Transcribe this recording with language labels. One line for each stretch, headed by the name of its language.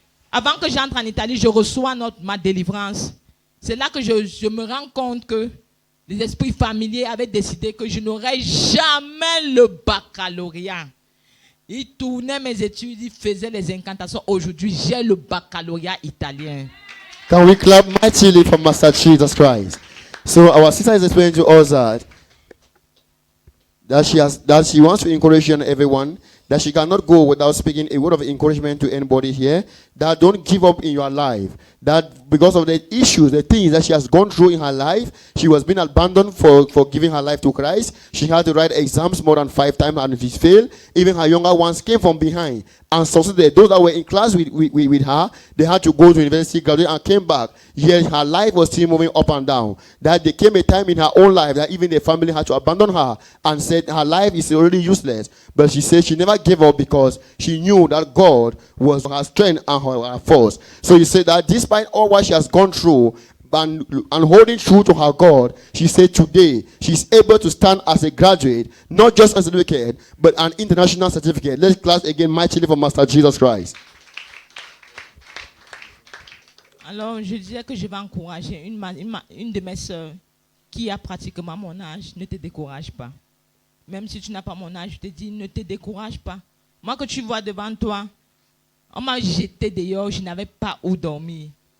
French: Avant que j'entre en Italie, je reçois ma délivrance. C'est là que je me rends compte que les esprits familiers avaient décidé que je n'aurais jamais le baccalauréat. Ils tournaient mes études, ils faisaient les incantations. Aujourd'hui, j'ai le baccalauréat italien.
English: Can we clap mightily for Master Jesus Christ? So our sister is explaining to us that she wants to encourage everyone, that she cannot go without speaking a word of encouragement to anybody here, that don't give up in your life, that because of the issues, the things that she has gone through in her life, she was being abandoned for giving her life to Christ. She had to write exams more than 5 times and she failed. Even her younger ones came from behind and succeeded. Those that were in class with her, they had to go to university, graduate, and came back. Yet her life was still moving up and down. That there came a time in her own life that even the family had to abandon her and said her life is already useless. But she said she never gave up because she knew that God was her strength and her force. So you said that despite all what she has gone through and holding true to her God, she said today she's able to stand as a graduate, not just as a certificate, but an international certificate. Let's clap again mightily for Master Jesus Christ.
French: Alors, je disais que je vais encourager une de mes sœurs qui a pratiquement mon âge. Ne te décourage pas. Même si tu n'as pas mon âge, je te dis, ne te décourage pas. Moi que tu vois devant toi, on m'a jeté dehors, je n'avais pas où dormir.